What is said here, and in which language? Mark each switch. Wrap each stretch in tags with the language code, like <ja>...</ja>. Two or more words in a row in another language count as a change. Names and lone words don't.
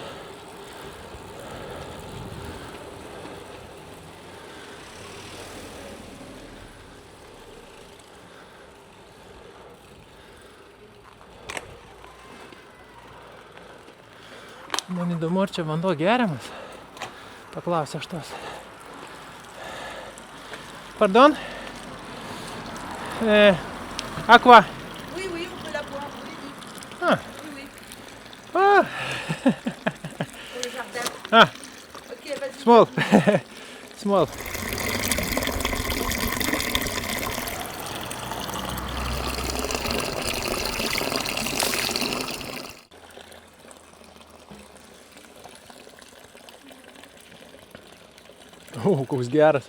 <lt>Man įdomu, ar čia vanduo geriamas. Paklausė aš tos.</lt> <fr>Pardon? Aqua? Oui, oui, on peut la boire. Oui, oui. Ah. Oui, oui. Ah. Pour le jardin. Ah. Ok, vas-y.</fr> <en>Small. Small.</en> <lt>Koks geras.</lt>